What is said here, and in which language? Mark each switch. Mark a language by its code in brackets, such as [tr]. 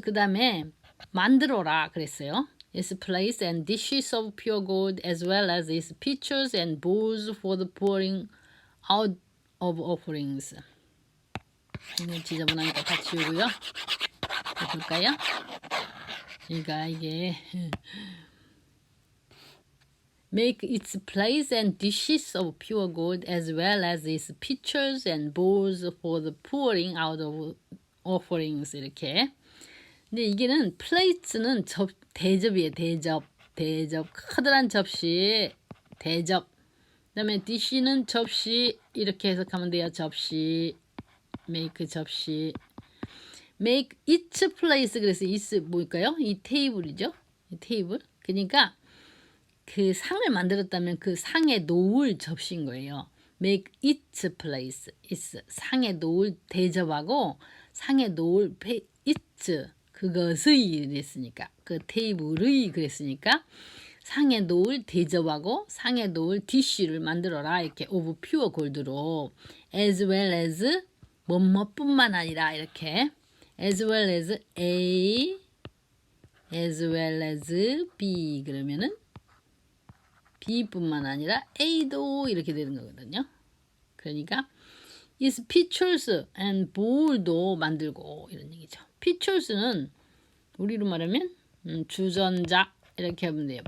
[ko] 그 다음에 만들어라 그랬어요. [en] Its place and dishes of pure gold as well as its pitchers and bowls for the pouring out of offerings. [ko] 이거 지저분하니까 다 치우고요. 볼까요? 그러니까 이게 [en] make its place and dishes of pure gold as well as its pitchers and bowls for the pouring out of offerings. [ko] 이렇게. 근데 이게는 플레이트는 대접이에요. 대접. 커다란 접시, 대접. 그 다음에 디시는 접시, 이렇게 해석하면 돼요. 접시, make 접시. [en] make its place, [ko] 그래서 its 뭘까요? 이 테이블이죠. 이 테이블. 그러니까 그 상을 만들었다면 그 상에 놓을 접시인 거예요. [en] make its place, [ko] its 상에 놓을 대접하고 상에 놓을 its 그것의 그랬으니까 그 테이블의 그랬으니까 상에 놓을 대접하고 상에 놓을 디쉬를 만들어라. 이렇게 [en] of pure gold [ko] 로 [en] as well as 뭐뭐뿐만 아니라 이렇게 as well as A as well as B [ko] 그러면은 B뿐만 아니라 A도 이렇게 되는 거거든요. 그러니까 [en] is pitchers and bowl [ko] 도 만들고 이런 얘기죠. pitchers는 우리로 말하면 주전자 이렇게 하면 돼요.